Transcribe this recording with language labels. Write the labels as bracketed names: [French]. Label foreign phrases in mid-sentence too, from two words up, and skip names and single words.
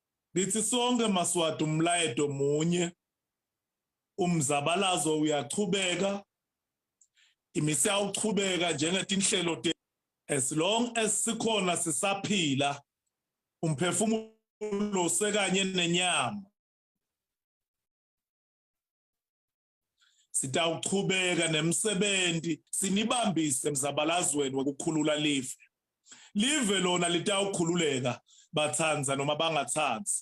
[Swati] Lithi sonke Maswati umlayeto munye, umzabalazo uyachubeka, imisa uchubeka njengetinhlelo [English] as long as [Swati] sikhona sisaphila, umphefumulo sekanye nenyama. Sitawuchubeka nemsebenzi sinibambise emzabalazweni wokukhulula live. Live lona litawukhululeka bathanza noma bangathanzi.